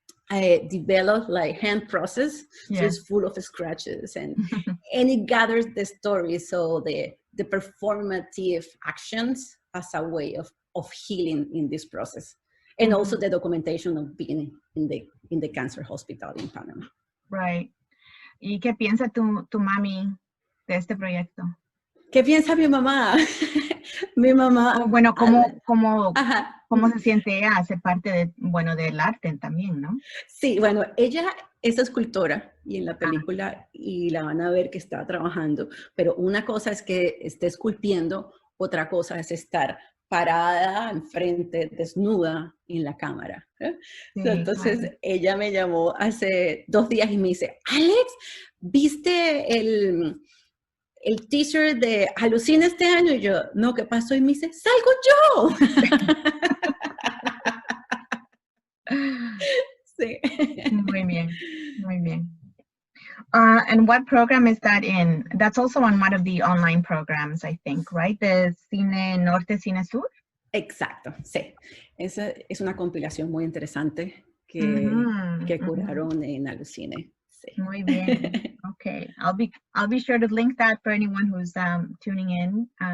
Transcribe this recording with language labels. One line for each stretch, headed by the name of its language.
English: I developed like hand process, so it's full of scratches and it gathers the story. So the performative actions as a way of healing in this process. And also the documentation of being in the cancer hospital in Panama. Right.
Spanish: ¿Y qué piensa tu mami de este proyecto? ¿Qué piensa mi mamá? Mi mamá. Bueno, ¿cómo se siente ella? Hace parte del arte también, ¿no? Sí, bueno, ella es escultora y en la película y la van a ver que está trabajando, pero una cosa es que esté esculpiendo, otra cosa es estar parada enfrente, desnuda en la cámara. Sí, entonces ella me llamó hace 2 días y me dice, Alex, ¿viste el teaser de aluCine este año? Y yo, no, ¿qué pasó? Y me dice, ¡salgo yo! Sí. Muy bien, muy bien.
English: And what program is that in? That's also on one of the online programs, I think, right? The Cine Norte, Cine Sur?
Spanish: Exacto, sí. Esa es una compilación muy interesante que curaron en aluCine. Sí. Muy bien.
English: Okay, I'll be sure to link that for anyone who's tuning in.